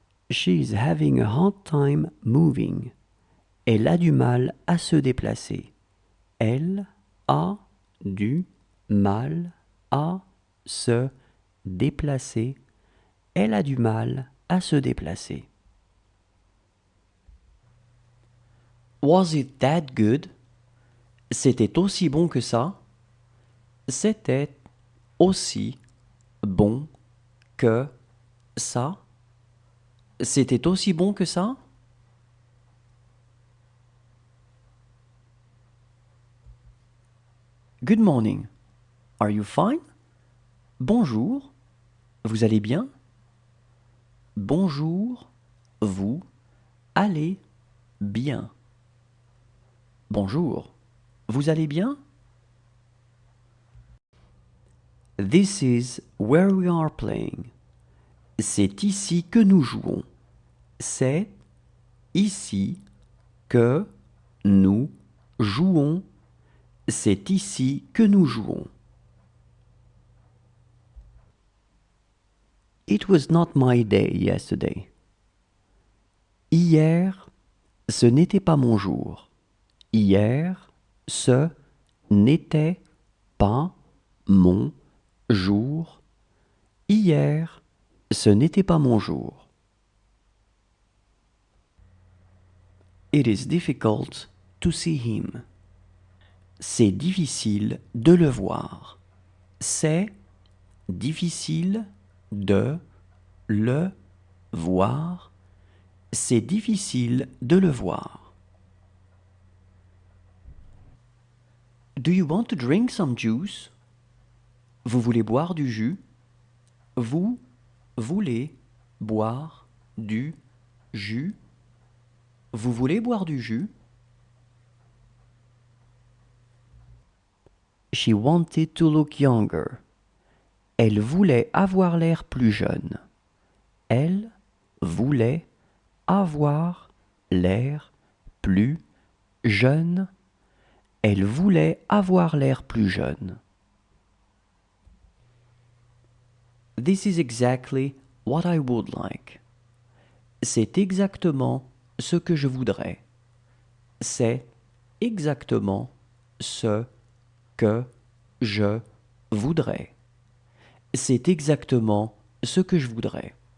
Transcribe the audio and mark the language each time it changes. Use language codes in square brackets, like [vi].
[en] She is having a hard time moving. [fr] Elle a du mal à se déplacer. Elle a du mal à se déplacer. Elle a du mal à se déplacer. [en] Was it that good? [fr] C'était aussi bon que ça? C'était aussi bon que ça? C'était aussi bon que ça? [en] Good morning. Are you fine? [fr] Bonjour. Vous allez bien? Bonjour. Vous allez bien. Bonjour. Vous allez bien? [en] This is where we are playing. [fr] C'est ici que nous jouons. C'est ici que nous jouons. C'est ici que nous jouons. [en] It was not my day yesterday. [fr] Hier, ce n'était pas mon jour. Hier, ce n'était pas mon jour. Hier, ce n'était pas mon jour. [en] It is difficult to see him. [fr] C'est difficile de le voir. C'est difficile de le voir. C'est difficile de le voir. [en] Do you want to drink some juice? [fr] Vous voulez boire du jus? Vous voulez boire du jus? Vous voulez boire du jus? [en] She wanted to look younger. [fr] Elle voulait avoir l'air plus jeune. Elle voulait avoir l'air plus jeune. Elle voulait avoir l'air plus jeune. [en] This is exactly what I would like. [fr] C'est exactement ce que je voudrais. C'est exactement ce que je voudrais. C'est exactement ce que je voudrais.